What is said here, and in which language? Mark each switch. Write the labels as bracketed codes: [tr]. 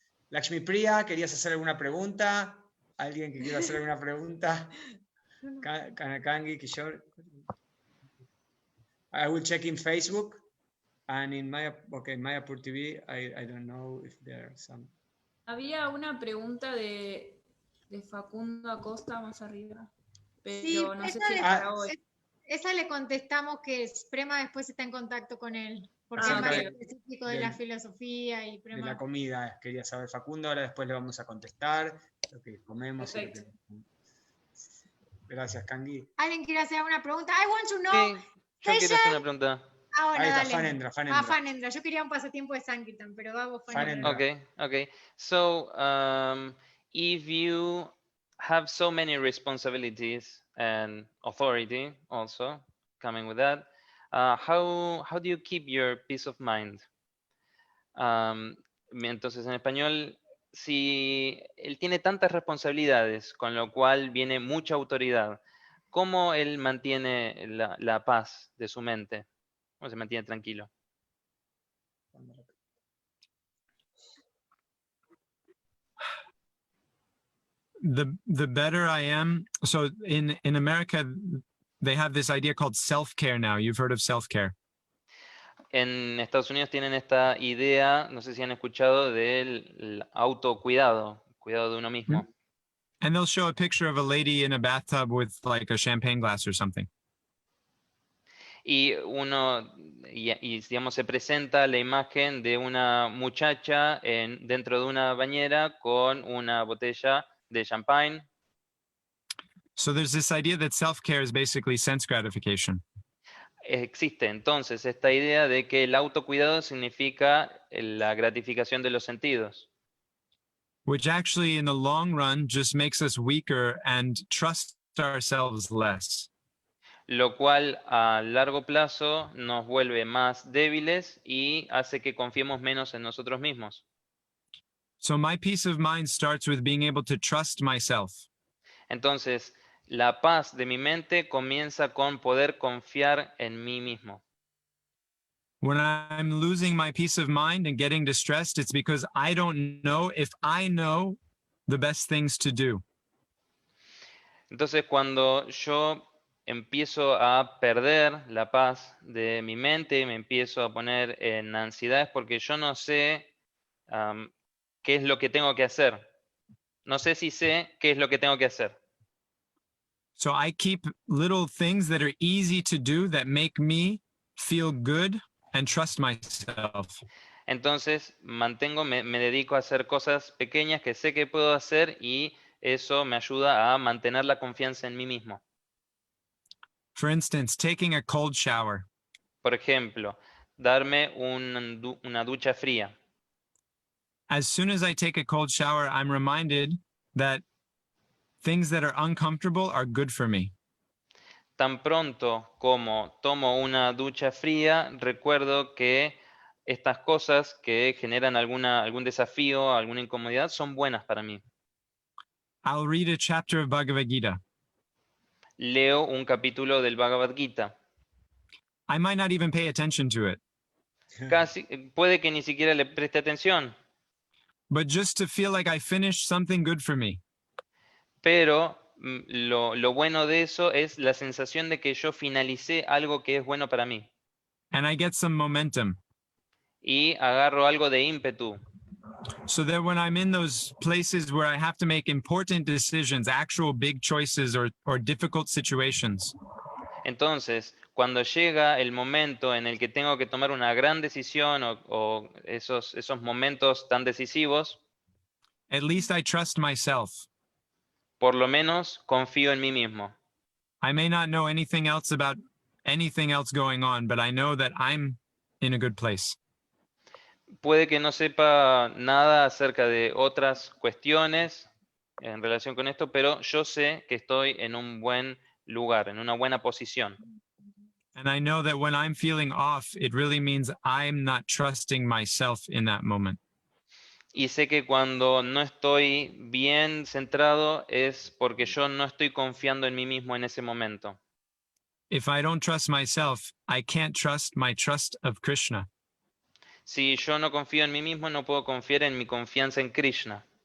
[es] Lakshmi Priya, ¿querías hacer alguna pregunta? ¿Alguien que quiera hacer alguna pregunta? Kanakangi, Kishore. [en] I will check in Facebook and in Mayapur TV. I don't know if there are some. [es] Había una pregunta de Facundo Acosta más arriba, pero Sí, no sé esa si le- es para hoy. Esa le contestamos que Prema después está en contacto con él, porque Ah, es más ok. específico de la filosofía y De Prema. la comida, quería saber Facundo, ahora después le vamos a contestar lo que comemos. Y lo que... Gracias, Kangi. ¿Alguien quiere hacer una pregunta? [en] I want to know. [es] Sí, yo quiero hacer una pregunta. Ah, bueno, Ahí está, dale. Fanendra, Ah, Fanendra. Fanendra. Yo quería un pasatiempo de Sankirtan, pero vamos, Fanendra. Fanendra. [en] Okay. So, if you have so many responsibilities and authority also coming with that, how do you keep your peace of mind? [es] Entonces, en español, si él tiene tantas responsabilidades, con lo cual viene mucha autoridad, ¿cómo él mantiene la paz de su mente? ¿Cómo se mantiene tranquilo? [en] The better I am. So in America, they have this idea called self-care now. You've heard of self-care. [es] En Estados Unidos tienen esta idea, no sé si han escuchado, del autocuidado, cuidado de uno mismo. [en] And they'll show a picture of a lady in a bathtub with like a champagne glass or something. [es] Y uno, digamos, se presenta la imagen de una muchacha dentro de una bañera con una botella de champagne. [en] So there's this idea that self-care is basically sense gratification. [es] Existe entonces esta idea de que el autocuidado significa la gratificación de los sentidos. [en] Which actually in the long run just makes us weaker and trust ourselves less. [es] Lo cual a largo plazo nos vuelve más débiles y hace que confiemos menos en nosotros mismos. [en] So my peace of mind starts with being able to trust myself. [es] Entonces, la paz de mi mente comienza con poder confiar en mí mismo. [en] When I'm losing my peace of mind and getting distressed, it's because I don't know if I know the best things to do. [es] Entonces, cuando yo empiezo a perder la paz de mi mente, me empiezo a poner en ansiedad, es porque yo no sé qué es lo que tengo que hacer. No sé si sé qué es lo que tengo que hacer. [en] So I keep little things that are easy to do that make me feel good and trust myself. [es] Entonces, me dedico a hacer cosas pequeñas que sé que puedo hacer y eso me ayuda a mantener la confianza en mí mismo. [en] For instance, taking a cold shower. [es] Por ejemplo, darme una ducha fría. [en] As soon as I take a cold shower, I'm reminded that things that are uncomfortable are good for me. [es] Tan pronto como tomo una ducha fría, recuerdo que estas cosas que generan algún desafío, alguna incomodidad, son buenas para mí. [en] I'll read a chapter of Bhagavad Gita. [es] Leo un capítulo del Bhagavad Gita. [en] I might not even pay attention to it, [es] Puede que ni siquiera le preste atención, [en] but just to feel like I finished something good for me. [es] pero lo bueno de eso es la sensación de que yo finalicé algo que es bueno para mí [en] And I get some momentum. [es] y agarro algo de ímpetu. [en] So that when I'm in those places where I have to make important decisions, actual big choices or difficult situations, [es] Entonces, cuando llega el momento en el que tengo que tomar una gran decisión o esos momentos tan decisivos, [en] at least I trust myself. [es] por lo menos confío en mí mismo. [en] I may not know anything else about anything else going on, but I know that I'm in a good place. [es] Puede que no sepa nada acerca de otras cuestiones en relación con esto, pero yo sé que estoy en un buen lugar, en una buena posición. [en] And I know that when I'm feeling off, it really means I'm not trusting myself in that moment. [es] Y sé que cuando no estoy bien centrado es porque yo no estoy confiando en mí mismo en ese momento. [en] If I don't trust myself, I can't trust my trust of Krishna. [es] Si yo no confío en mí mismo, no puedo confiar en mi confianza en Krishna.